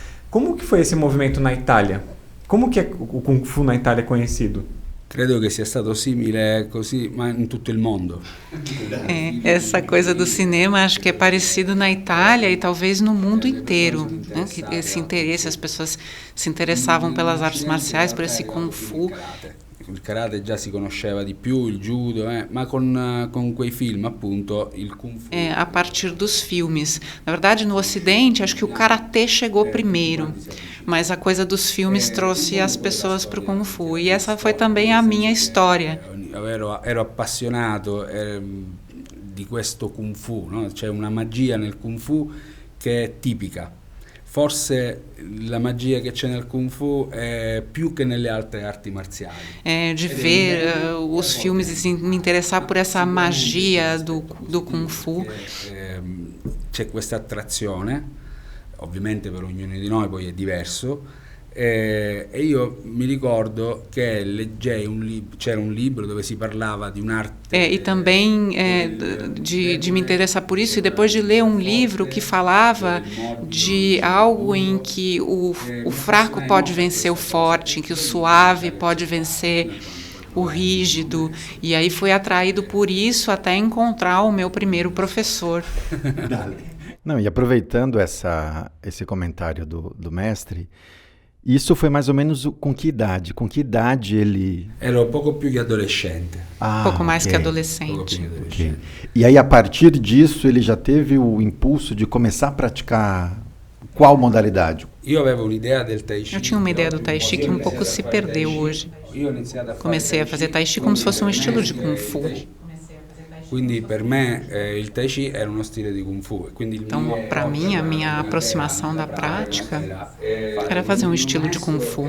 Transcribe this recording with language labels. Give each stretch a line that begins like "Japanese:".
Portuguese: Como que foi esse movimento na Itália? Como que é o Kung Fu na Itália conhecido?
Italian: Credo che sia stato simile così, ma in tutto il mondo.
Portuguese: Essa coisa do cinema acho que é parecido na Itália e talvez no mundo inteiro, né? Que esse interesse, as pessoas se interessavam pelas artes marciais, por esse Kung Fu.
Italian: Il karate già si conosceva di più, il judo, ma con quei film appunto il Kung Fu.
Portuguese: A partir dos filmes. Na verdade, no Ocidente, acho que o karatê chegou primeiro, mas a coisa dos filmes trouxe as pessoas para o Kung Fu. E essa foi também a minha história.
Italian: Ero appassionato di questo Kung Fu, no? C'è una magia nel Kung Fu che è tipica. Forse la magia che c'è nel Kung Fu è più che nelle altre arti marziali.
Portuguese: De ver os filmes e me interessar por essa magia do Kung Fu.
Italian: C'è questa attrazione, ovviamente per ognuno di noi poi è diverso, e io mi ricordo che leggei c'era un libro dove si parlava di un'arte.
Portuguese: E também de me interessar por isso, e depois de ler um livro que falava de algo em que o fraco pode vencer o forte, em que o suave pode vencer o rígido, e aí fui atraído por isso até encontrar o meu primeiro professor. Não, e aproveitando esse comentário do mestre, isso foi mais ou menos com que idade? Com que idade ele...
Italian: Ero poco più che adolescente.
Portuguese: Pouco mais que
Italian: Poco
Portuguese: adolescente.
Italian: più che adolescente.
Portuguese: E aí, a partir disso, ele já teve o impulso de começar a praticar qual modalidade?
Italian: Io avevo un'idea del Tai Chi.
Portuguese: Eu tinha uma ideia do Tai Chi que um pouco se perdeu hoje.
Italian: Io ho iniziato a fare
Portuguese: Comecei a fazer Tai Chi como se fosse um estilo de Kung Fu.
Italian: Quindi per me il Tai Chi era uno stile di Kung Fu. Quindi
Portuguese: Então, para mim, a minha aproximação da prática era fazer um estilo de Kung Fu.